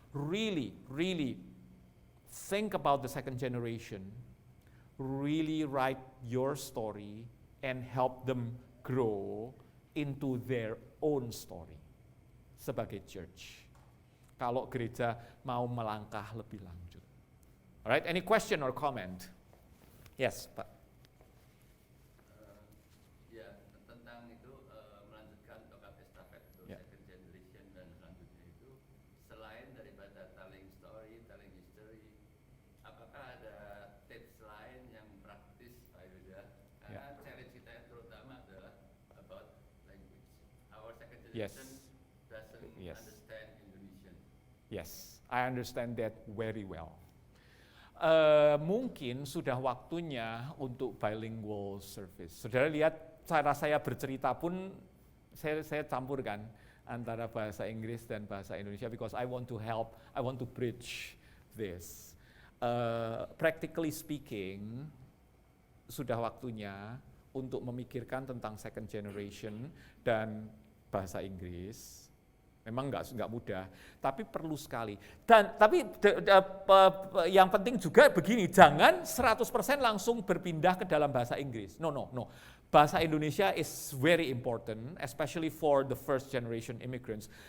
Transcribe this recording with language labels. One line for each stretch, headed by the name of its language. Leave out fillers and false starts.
English: Really think about the second generation. Really write your story and help them grow into their own story
Indonesian: sebagai church. Kalau gereja mau melangkah lebih lanjut.
English: Alright, any question or comment? Yes, Pak.
Indonesian: Ya, tentang itu melanjutkan tongkat estafet untuk second generation dan selanjutnya itu, selain daripada telling story, telling history, apakah ada tips lain yang praktis, Pak Yuda? Karena challenge kita yang terutama adalah
English: about language. Our second generation doesn't understand Indonesian. Yes, I understand that very well.
Indonesian: Mungkin sudah waktunya untuk bilingual service. Saudara lihat cara saya bercerita pun saya campurkan antara bahasa Inggris dan bahasa Indonesia
English: because I want to help, I want to bridge this. Practically speaking,
Indonesian: sudah waktunya untuk memikirkan tentang second generation dan bahasa Inggris. Memang nggak mudah, tapi perlu sekali. Dan tapi yang penting juga begini, jangan 100% langsung berpindah ke dalam bahasa Inggris.
English: No.
Indonesian: Bahasa Indonesia
English: is very important, especially for the first generation immigrants.